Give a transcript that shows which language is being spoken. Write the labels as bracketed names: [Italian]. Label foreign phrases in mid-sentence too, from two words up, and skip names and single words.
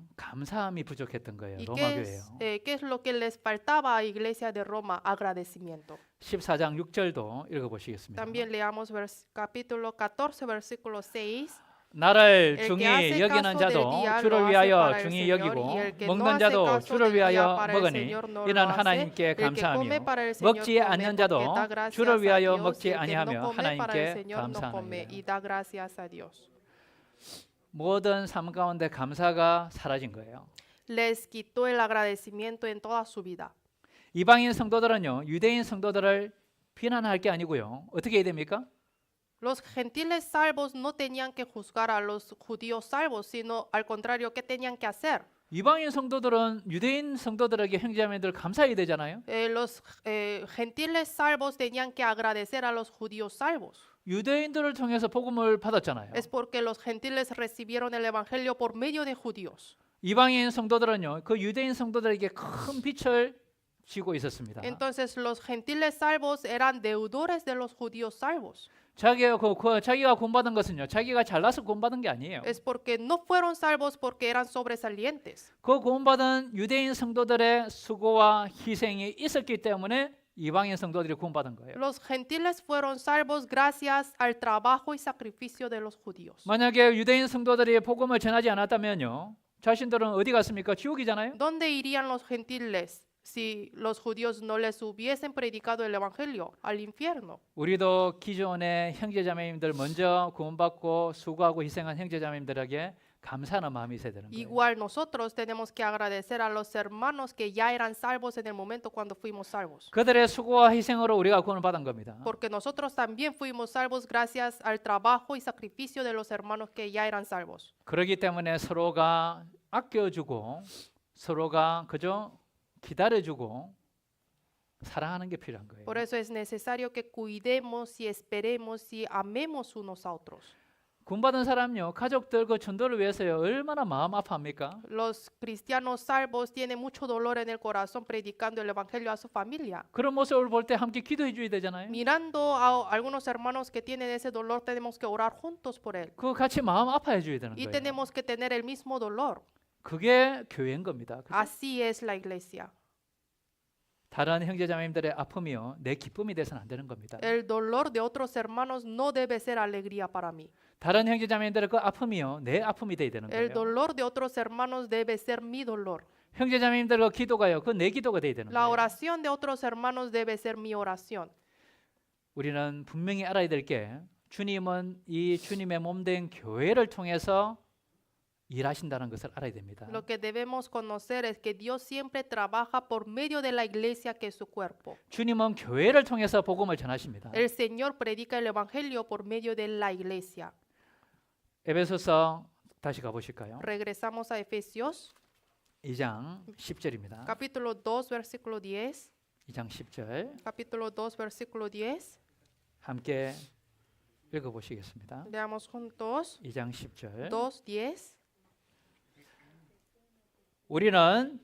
[Korean] 감사함이 부족했던 거예요. [Spanish] ¿Y [Korean] 로마 교회요. [Spanish] qué es lo que les faltaba a Iglesia de Roma? Agradecimiento. [Korean] 14장 6절도 읽어보시겠습니다. [Spanish] También leamos capítulo 14, versículo 6. [Korean] 나를 [Spanish] El que [Korean] 중히 [Spanish] hace [Korean] 여기는 [Spanish] caso [Korean] 자도 [Spanish] del día [Korean] 주를 [Spanish] lo hace [Korean] 위하여 [Spanish] para el [Korean] 중히 [Spanish] Señor, [Korean] 여기고 [Spanish] y el que no [Korean] 먹는 [Spanish] hace [Korean] 자도 [Spanish] caso [Korean] 주를 [Spanish] del día [Korean] 위하여 [Spanish] para el [Korean] 먹으니 [Spanish] Señor no lo [Korean] 이는 [Spanish] hace. [Korean] 하나님께 [Spanish] El que [Korean] 감사하며 [Spanish] come para el Señor [Korean] 먹지 [Spanish] come [Korean] 않는 [Spanish] porque [Korean] 자도 [Spanish] da gracias [Korean] 주를 [Spanish] a [Korean] 위하여 [Spanish] Dios, [Korean] 먹지 [Spanish] y el que no [Korean] 아니하며 [Spanish] come para el [Korean] 하나님께 [Spanish] Señor no come [Korean] 감사하느니라. [Spanish] y da gracias a Dios. [Korean] 모든 삶 가운데 감사가 사라진 거예요. [Spanish] Les quitó el agradecimiento en toda su vida. [Korean] 이방인 성도들은요. 유대인 성도들을 비난할 게 아니고요. 어떻게 해야 됩니까? [Spanish] Los gentiles salvos no tenían que juzgar a los judíos salvos, sino al contrario, ¿qué tenían que hacer? [Korean] 이방인 성도들은 유대인 성도들에게 형제자매들 감사해야 되잖아요. [Spanish] Los gentiles salvos tenían que agradecer a los judíos salvos. [Korean] 유대인들을 통해서 복음을 받았잖아요. [Spanish] Es porque los gentiles recibieron el evangelio por medio de judíos. [Korean] 이방인 성도들은요. 그 유대인 성도들에게 큰 빛을 지고 있었습니다. [Spanish] Entonces los gentiles salvos eran deudores de los judíos salvos. [Korean] 자기가 구원받은 것은요. 자기가 잘나서 구원받은 게 아니에요. [Spanish] Es porque no fueron salvos porque eran sobresalientes. [Korean] 그 구원받은 유대인 성도들의 수고와 희생이 있었기 때문에 이방인 성도들이 구원받은 거예요. [Spanish] Los gentiles fueron salvos gracias al trabajo y sacrificio de los judíos. [Korean] 만약에 유대인 성도들이 복음을 전하지 않았다면요. 자신들은 어디 갔습니까? 지옥이잖아요. [Spanish] ¿Dónde irían los gentiles si los judíos no les hubiesen predicado el evangelio al infierno. [Korean] 우리도 기존의 형제자매님들 먼저 구원받고 수고하고 희생한 형제자매님들에게 감사하는 마음이 있어야 되는 거예요. [Spanish] Igual nosotros tenemos que agradecer a los hermanos que ya eran salvos en el momento cuando fuimos salvos. [Korean] 그들의 수고와 희생으로 우리가 구원을 받은 겁니다. [Spanish] Porque nosotros también fuimos salvos gracias al trabajo y sacrificio de los hermanos que ya eran salvos. [Korean] 그렇기 때문에 서로가 아껴주고 서로가 그저 기다려주고 사랑하는 게 필요한 거예요. [Spanish] Por eso es necesario que cuidemos y esperemos y amemos unos a otros. [Korean] 구원받은 사람요 가족들 그 전도를 위해서요 얼마나 마음 아파합니까? [Spanish] Los cristianos salvos tienen mucho dolor en el corazón predicando el evangelio a su familia. [Korean] 그런 모습을 볼 때 함께 기도해 줘야 되잖아요. [Spanish] Mirando a algunos hermanos que tienen ese dolor, tenemos que orar juntos por él. [Korean] 그 같이 마음 아파해 줘야 되는 [Spanish] Y [Korean] 거예요. [Spanish] tenemos que tener el mismo dolor. [Korean] 그게 교회인 겁니다. 그죠? [Spanish] Así es la iglesia. [Korean] 다른 형제자매님들의 아픔이요 내 기쁨이 돼서는 안 되는 겁니다. [Spanish] El dolor de otros hermanos no debe ser alegría para mí. [Korean] 다른 형제자매님들의 그 아픔이요 내 아픔이 돼야 되는 [Spanish] El [Korean] 거예요. [Spanish] dolor de otros hermanos debe ser mi dolor. [Korean] 형제자매님들의 그 기도가요 그 내 기도가 돼야 되는 [Spanish] La [Korean] 거예요. [Spanish] oración de otros hermanos debe ser mi oración. [Korean] 우리는 분명히 알아야 될 게 주님은 이 주님의 몸된 교회를 통해서 일하신다는 것을 알아야 됩니다. [Spanish] Lo que debemos conocer es que Dios siempre trabaja por medio de la iglesia que es su cuerpo. [Korean] 주님은 교회를 통해서 복음을 전하십니다. [Spanish] El Señor predica el evangelio por medio de la iglesia. [Korean] 에베소서 다시 가보실까요? [Spanish] Regresamos a Efesios, [Korean] 2장 10절입니다. [Spanish] capítulo 2, versículo 10. [Korean] 2장 10절 [Spanish] Capítulo 2, versículo 10. [Korean] 함께 읽어보시겠습니다. [Spanish] Leamos juntos. [Korean] 2장 10절 [Spanish] 2, 10. [Korean] 우리는